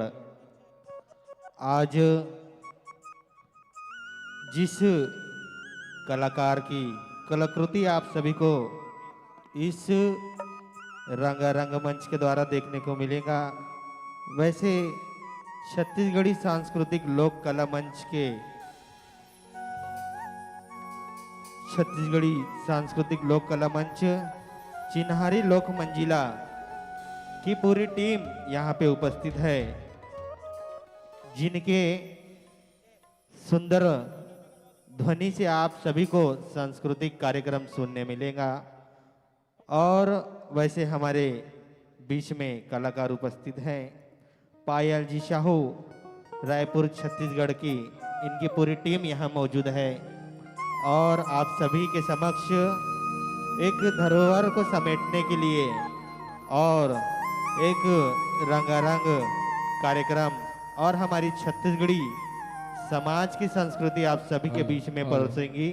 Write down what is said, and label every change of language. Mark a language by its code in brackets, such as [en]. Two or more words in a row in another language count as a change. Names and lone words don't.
[hi] आज जिस कलाकार की कलाकृति आप सभी को इस रंगारंग मंच के द्वारा देखने को मिलेगा, वैसे छत्तीसगढ़ी सांस्कृतिक लोक कला मंच के छत्तीसगढ़ी सांस्कृतिक लोक कला मंच चिन्हारी लोक मंजिला की पूरी टीम यहाँ पे उपस्थित है, जिनके सुंदर ध्वनि से आप सभी को सांस्कृतिक कार्यक्रम सुनने मिलेगा। और वैसे हमारे बीच में कलाकार उपस्थित हैं, पायल जी साहू रायपुर छत्तीसगढ़ की, इनकी पूरी टीम यहाँ मौजूद है और आप सभी के समक्ष एक धरोहर को समेटने के लिए और एक रंगारंग कार्यक्रम और हमारी छत्तीसगढ़ी समाज की संस्कृति आप सभी के बीच में परोसेंगी।